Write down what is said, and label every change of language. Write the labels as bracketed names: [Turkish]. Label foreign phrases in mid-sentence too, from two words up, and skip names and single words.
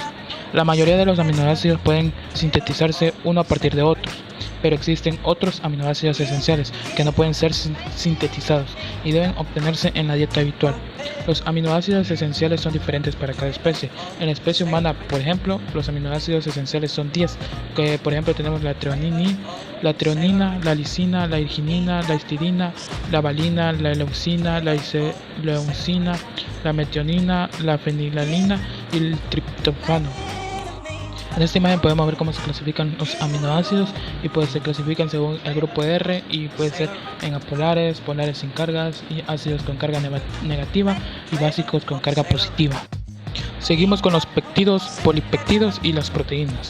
[Spanish] La mayoría de los aminoácidos pueden sintetizarse uno a partir de otros, pero existen otros aminoácidos esenciales que no pueden ser sintetizados y deben obtenerse en la dieta habitual. Los aminoácidos esenciales son diferentes para cada especie. En la especie humana, por ejemplo, los aminoácidos esenciales son 10, que por ejemplo tenemos la treonina, la lisina, la arginina, la histidina, la valina, la leucina, la isoleucina, la metionina, la fenilalanina y el triptófano. En esta imagen podemos ver cómo se clasifican los aminoácidos, y pues se clasifican según el grupo R, y puede ser en apolares, polares sin cargas, y ácidos con carga negativa y básicos con carga positiva. Seguimos con los péptidos, polipéptidos y las proteínas.